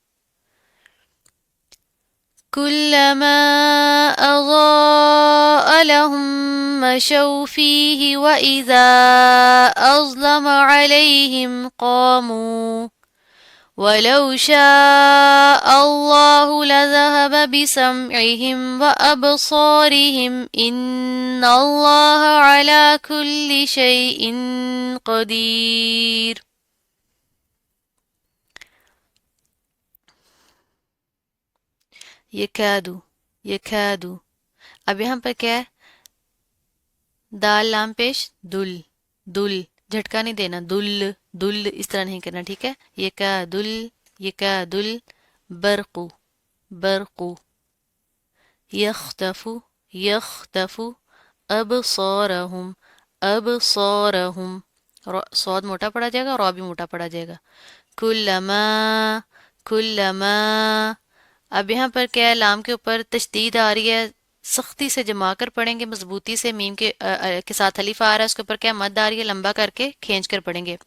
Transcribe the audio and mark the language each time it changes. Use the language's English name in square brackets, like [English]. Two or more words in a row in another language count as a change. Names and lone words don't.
[Arabic] كلما أضاء لهم مشوا فيه وإذا أظلم عليهم قاموا ولو شاء الله لذهب بسمعهم وأبصارهم إن الله على كل شيء قدير. یکادو یکادو. [Urdu] اب یہاں پر کیا ہے، دال لام پیش دل دل، جھٹکا نہیں دینا، دل دل اس طرح نہیں کرنا، ٹھیک ہے؟ [Arabic] یکادل یکادل برقو برقو. یختف یختف ابصارہم ابصارہم. [Urdu] صاد موٹا پڑا جائے گا، رو بھی موٹا پڑا جائے گا. [Arabic] کلما کلما. [Urdu] اب یہاں پر کیا ہے، لام کے اوپر تشدید آ رہی ہے، سختی سے جما کر پڑھیں گے، مضبوطی سے، میم کے ساتھ الف آ رہا ہے، اس کے اوپر کیا مد آ رہی ہے، لمبا کر کے کھینچ کر پڑھیں گے.